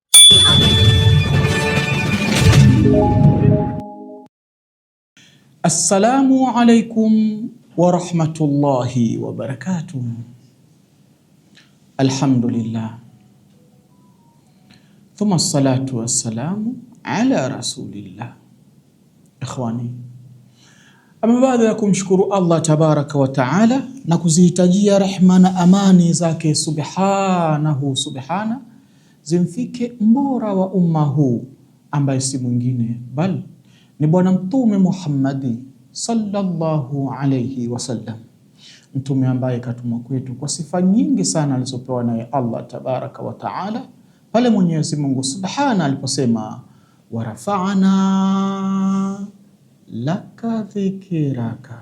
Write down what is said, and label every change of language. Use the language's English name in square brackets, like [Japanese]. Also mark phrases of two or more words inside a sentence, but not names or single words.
[Arabic] السلام عليكم ورحمة الله وبركاته. Alhamdulillah. ثم الصلاة والسلام على رسول الله. [Swahili] Ikhwani, ama baada ya kumshukuru Allah [Arabic] تبارك وتعالى [Swahili] na kuzihitajia rehma na amani zake subhanahu subhana zimfike mbora wa umma huu ambaye si mwingine bali ni Bwana Mtume Muhammadi [Arabic] صلى الله عليه وسلم, [Swahili] mtume ambaye katumwa kwetu kwa sifa nyingi sana alizopewa naye Allah [Arabic] تبارك وتعالى, [Swahili] pale Mwenyezi Mungu subhana aliposema [Arabic] ورفعنا لك ذكرك.